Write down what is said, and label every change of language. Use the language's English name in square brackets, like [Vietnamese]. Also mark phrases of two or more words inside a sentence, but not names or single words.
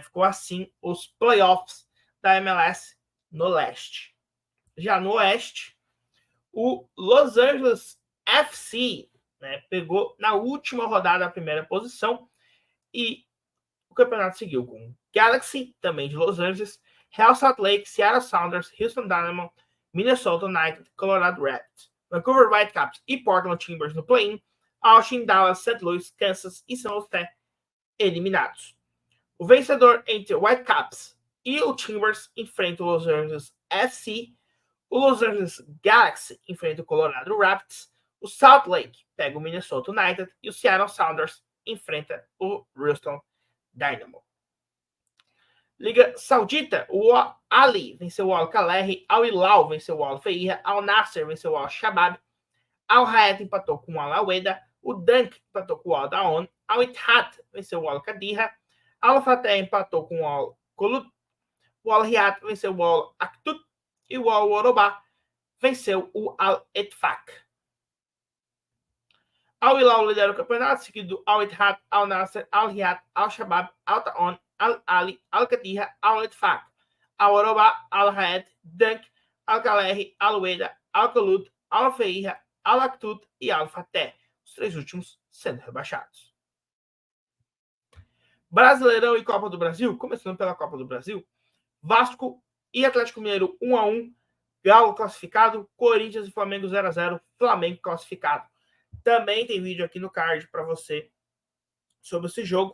[Portuguese] Ficou assim os playoffs da MLS no leste. Já no oeste, o Los Angeles FC, né, pegou na última rodada a primeira posição e o campeonato seguiu com Galaxy, também de Los Angeles, Real Salt Lake, Seattle Sounders, Houston Dynamo, Minnesota United, Colorado Rapids, Vancouver Whitecaps e Portland Timbers no play-in, Austin, Dallas, St. Louis, Kansas e San José eliminados. O vencedor entre o Whitecaps e o Timbers enfrenta o Los Angeles FC. O Los Angeles Galaxy enfrenta o Colorado Rapids. O Salt Lake pega o Minnesota United. E o Seattle Sounders enfrenta o Houston Dynamo. Liga Saudita, o Ali venceu o Al-Khaler. Al-Hilal venceu o Al-Feiha. Al-Nasser venceu o Al-Shabaab. Al-Hayat empatou com o Al-Aweda. O Dunk empatou com o Al-Daon. Al-Ittihad venceu o Al-Qadira. Al-Fateh empatou com o Al-Qulub. O Al-Riyad venceu o Al-Aktut. E o Al-Orobá venceu o Al-Etfaq. Al-Hilal lidera o campeonato, seguido do Al-Ittihad, Al-Nasser, Al-Riyad, Al-Shabaab, Al-Taon, Al-Ali, Al-Qadira, Al-Etfaq, Al-Orobá, Al-Hayat, Dunk, Al-Khaler, Al-Weda, Al-Qulub, Al-Feiha, Al-Aktut e Al-Fateh. Os três últimos sendo rebaixados. Brasileirão e Copa do Brasil, começando pela Copa do Brasil, Vasco e Atlético Mineiro 1-1, Galo classificado, Corinthians e Flamengo 0-0, Flamengo classificado. Também tem vídeo aqui no card para você sobre esse jogo.